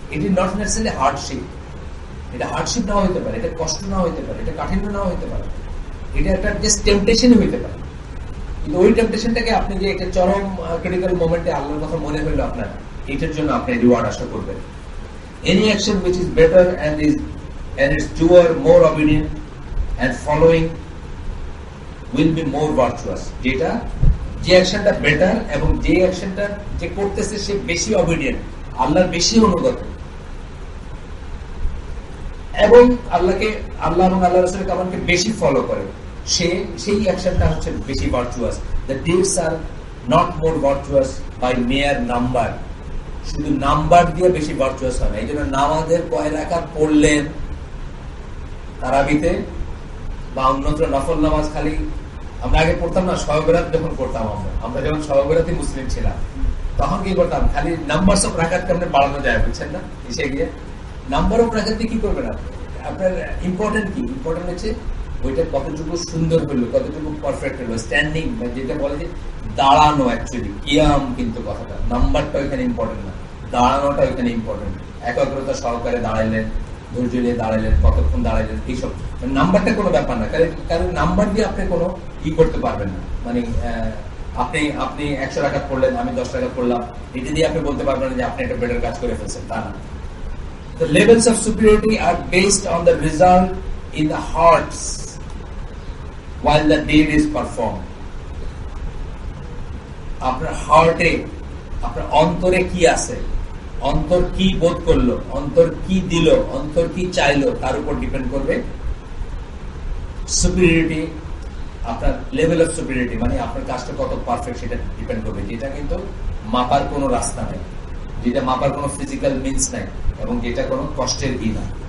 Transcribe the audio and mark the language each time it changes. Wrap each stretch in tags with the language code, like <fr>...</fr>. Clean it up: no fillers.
<en>it is not necessarily hardship,</en> <bn>এটা hardship নাও হইতে পারে, এটা কষ্ট নাও হইতে পারে, এটা কাঠিন্য নাও হইতে পারে, এটা একটা জাস্ট টেম্পটেশনই হইতে পারে। কিন্তু ওই টেম্পটেশনটাকে আপনি যে একটা চরম ক্রিটিক্যাল মোমেন্টে আল্লাহর কথা মনে হইলো আপনার, এটার জন্য আপনি রিওয়ার্ড আশা করবেন।</bn> <en>Any action which is better and its doer more obedient and following will be more virtuous.</en> <bn>যেটা যে অ্যাকশনটা বেটার এবং যে অ্যাকশনটা যে করতেছে সে বেশি অবিডিয়েন্ট, আল্লাহর বেশি অনুগত, এবং আল্লাহ এবং আল্লাহ রাসূলের কামানকে বেশি ফলো করে, সেই অ্যাকশনটা হচ্ছে বেশি virtuous.</bn> <en>The deeds are not more virtuous by mere number.</en> <bn>শুধু নাম্বার দিয়ে বেশি ভার্চুয়াস হয় না। এই জন্য নামাজের কয় রাকাত পড়লেন তারাবিতে বা অন্যত্র নফল নামাজ, খালি আমরা আগে পড়তাম না, শবে বরাত যখন পড়তাম, আমরা যখন শবে বরাতে মুসলিম ছিলাম, তখন কি করতাম, খালি নাম্বার অফ রাকাতকে আপনি বাড়ানো যায়, বুঝছেন না? এসে গিয়ে নাম্বার অফ রাকাত দিয়ে কি করবেন আপনি? আপনার ইম্পর্টেন্ট কি? ইম্পর্টেন্ট হচ্ছে ওইটা কতটুকু সুন্দর হলো, কতটুকু পারফেক্ট হলো, স্ট্যান্ডিং, যেটা বলে যে দাঁড়ানো, অ্যাকচুয়ালি কিয়াম কিন্তু কথাটা, নাম্বারটা ওইখানে ইম্পর্টেন্ট না, দাঁড়ানোটা ওইখানে ইম্পর্টেন্ট। একাগ্রতা সহকারে দাঁড়াইলেন, ধৈর্য নিয়ে দাঁড়াইলেন, কতক্ষণ দাঁড়াইলেন, এইসব নাম্বারটা কোনো ব্যাপার না, কারণ নাম্বার দিয়ে আপনি কোনো করতে পারবেন না। মানে আপনি 100 রাকাত পড়লেন, আমি 10 রাকাত পড়লাম, এটা দিয়ে আপনি বলতে পারবেন যে আপনি একটা বেটার কাজ করে ফেলছেন, তা না।</bn> <en>The levels of superiority are based on the result in the hearts while the deed is performed.</en> <bn>আপনার হার্টে, আপনার অন্তরে কি আছে, অন্তর কি বোধ করলো, অন্তর কি দিল, অন্তর কি চাইলো, তার উপর ডিপেন্ড করবে সুপিরিয়রিটি। আপনার লেভেল অফ সুপিরিয়রিটি মানে আপনার কাজটা কত পারফেক্ট সেটা ডিপেন্ড করবে, যেটা কিন্তু মাপার কোনো রাস্তা নেই, যেটা মাপার কোনো ফিজিক্যাল মিনস নাই, এবং যেটা কোনো কষ্টের ই না।</bn>